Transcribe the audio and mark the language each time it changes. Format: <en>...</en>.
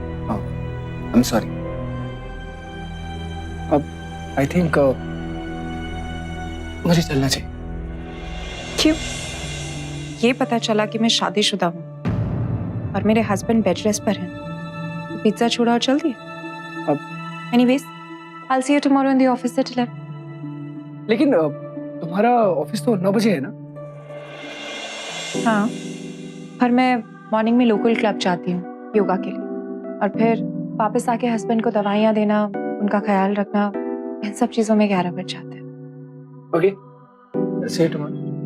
<en>I am sorry.</en> <hi>अब</hi> <en>I think</en> <hi>मुझे चलना चाहिए। क्यों? ये पता चला कि मैं शादीशुदा हूँ और मेरे हस्बैंड बेड रेस्ट पर हैं। पिज्जा छोड़ा और चल दिए। अब</hi> <en>Anyways, I'll see you tomorrow in the office at 11.</en> <hi>लेकिन तुम्हारा ऑफिस तो 9 बजे है ना? हाँ, पर मैं मॉर्निंग में लोकल क्लब जाती हूँ योगा के लिए, और फिर वापस आके हस्बैंड को दवाइयाँ देना, उनका ख्याल रखना, इन सब चीजों में 11 बज जाते हैं।</hi> <en>Okay, see you tomorrow.</en>